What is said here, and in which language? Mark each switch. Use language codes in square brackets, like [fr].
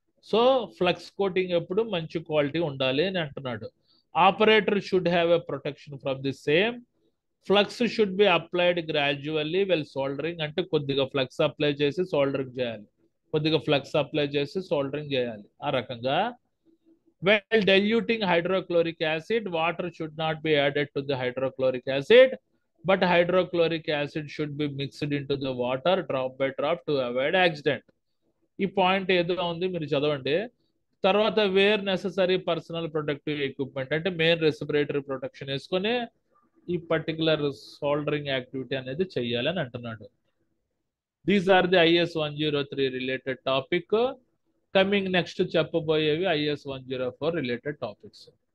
[te] So flux coating ఎప్పుడు మంచి quality ఉండాలి అని అంటున్నాడు. [en] Operator should have a protection from the same. Flux should be applied gradually well soldering. [te] అంటే కొద్దిగా ఫ్లక్స్ అప్లై చేసి సోల్డరింగ్ చేయాలి, కొద్దిగా ఫ్లక్స్ అప్లై చేసి సోల్డరింగ్ చేయాలి. ఆ రకంగా [en] while diluting hydrochloric acid, water should not be added to the hydrochloric acid, but hydrochloric acid should be mixed into the water drop by drop to avoid accident. [te] ఈ point ఏదో ఉంది, మీరు చదవండి. తర్వాత [en] wear necessary personal protective equipment, [te] అంటే main respiratory protection వేసుకొని ఈ particular soldering activity అనేది చెయ్యాలని అంటున్నాడు. [en] These are the IS 103 related topic. Coming next [te] చెప్పబోయేవి [en] IS 104 related topics.